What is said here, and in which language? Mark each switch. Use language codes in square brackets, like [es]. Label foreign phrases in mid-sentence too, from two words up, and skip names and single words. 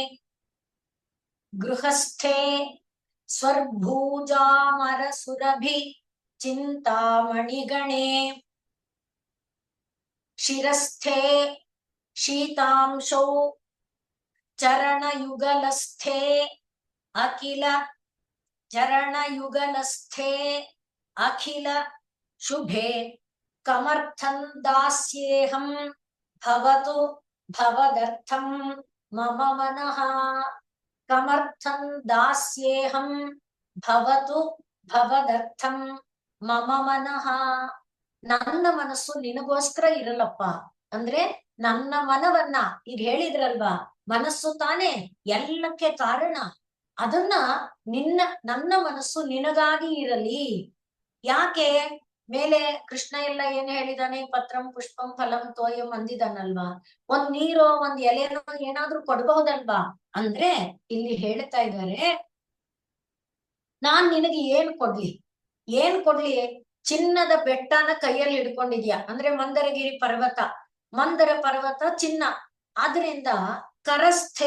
[sa] ಗೃಹಸ್ಥೆ ಸ್ವರ್ಭೂಜಾಮರ ಸುರಭಿ ಚಿಂತಾಮಣಿಗಣೆ ಶಿರಸ್ಥೆ ಶೀತಾಂಶೌ ಚರಣಯುಗಲಸ್ಥೆ ಅಖಿಲ ಚರಣಯುಗಲಸ್ಥೆ ಅಖಿಲ ಶುಭೆ ಕಮರ್ಥಂ ದಾಸ್ಯೇಹಂ ಭವತು ಭವದರ್ಥಂ ಮಮ ಮನಃ. ಕಮರ್ಥಂ ದಾಸ್ಯೇಹಂ ಭವತು ಭವದರ್ಥಂ ಮಮ ಮನಃ. [kn] ನನ್ನ ಮನಸ್ಸು ನಿನಗೋಸ್ಕರ ಇರಲ್ಲಪ್ಪ, ಅಂದ್ರೆ ನನ್ನ ಮನವನ್ನ, ಈಗ ಹೇಳಿದ್ರಲ್ವಾ ಮನಸ್ಸು ತಾನೇ ಎಲ್ಲಕ್ಕೆ ಕಾರಣ, ಅದನ್ನ ನನ್ನ ಮನಸ್ಸು ನಿನಗಾಗಿ ಇರಲಿ. ಯಾಕೆ? ಮೇಲೆ ಕೃಷ್ಣ ಎಲ್ಲ ಏನ್ ಹೇಳಿದಾನೆ, [sa] ಪತ್ರಂ ಪುಷ್ಪಂ ಫಲಂ ತೋಯಂ [kn] ಅಂದಿದಾನಲ್ವಾ, ಒಂದ್ ನೀರೋ ಒಂದ್ ಎಲೆನೋ ಏನಾದ್ರೂ ಕೊಡ್ಬಹುದಲ್ವಾ ಅಂದ್ರೆ ಇಲ್ಲಿ ಹೇಳ್ತಾ ಇದ್ದಾರೆ, ನಾನ್ ನಿನಗೆ ಏನ್ ಕೊಡ್ಲಿ, ಚಿನ್ನದ ಬೆಟ್ಟನ ಕೈಯಲ್ಲಿ ಹಿಡ್ಕೊಂಡಿದ್ಯಾ, ಅಂದ್ರೆ ಮಂದರಗಿರಿ ಪರ್ವತ, ಮಂದರ ಪರ್ವತ ಚಿನ್ನ, ಆದ್ರಿಂದ ಕರಸ್ಥೆ